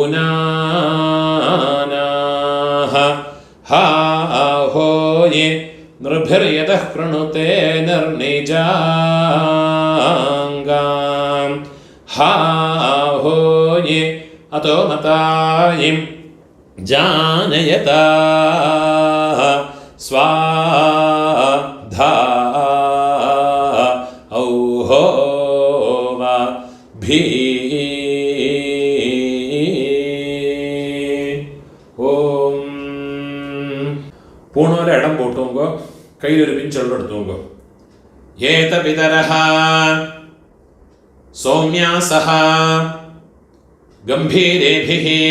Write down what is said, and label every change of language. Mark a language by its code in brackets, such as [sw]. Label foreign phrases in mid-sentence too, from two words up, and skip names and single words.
[sa] पुनानः हा होये नृभिर्यतः कृणुते निर्निजाङ्गां हा हो ये अतो मतायिं जानयता स्वाधा औहो वा भी ഓം. [ml] പൂണോരെ ഇടം പോട്ടുമ്പോ കയ്യിലൊരു പിഞ്ചെള്ളം എടുത്തുമ്പോ [sa] ഏത പിതരഃ സൗമ്യാസഃ ഗംഭീരേഭിഃ